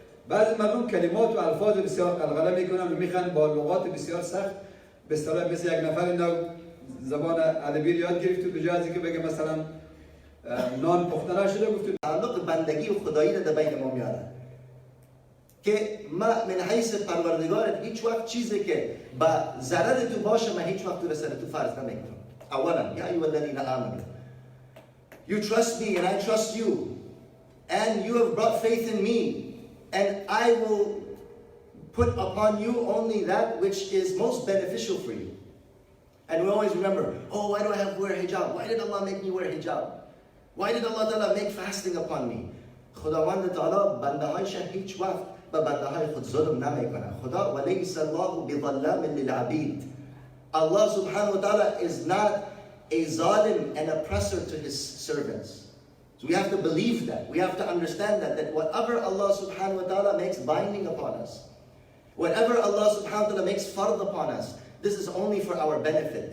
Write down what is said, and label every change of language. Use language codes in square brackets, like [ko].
[fa] بعضی مردم کلمات و الفاظ بسیار قلقله میکنن و میخوان با لغات بسیار سخت به اصطلاح مثل یک نفر اینا زبان عربی یاد گرفت و به جای از اینکه بگه مثلا نان پخته نشده گفت تعلق بندگی و خدایی رو در بین ما میاره که ما من حیث پروردگارت هیچ وقت چیزی که با ضرر تو باشه من هیچ وقت تو سر تو فرض نمیکنم. [en] اولا [ar] یا ایها الذین آمنوا [en] you trust me and I trust you and you have brought faith in me and I will put upon you only that which is most beneficial for you. And we always remember, oh, why do I have to wear hijab? Why did Allah make me wear hijab? Why did Allah Ta'ala make fasting upon me? [fa] خداوند تعالی بنده هایش هیچ وقت به بنده های خود ظلم نمیکنه. [ar] خدا ولیس الله بظلام للعبید. [en] Allah subhanahu wa ta'ala is not a zalim and oppressor to his servants. So we have to believe that. We have to understand that whatever Allah subhanahu wa ta'ala makes binding upon us, whatever Allah subhanahu wa ta'ala makes fard upon us, this is only for our benefit.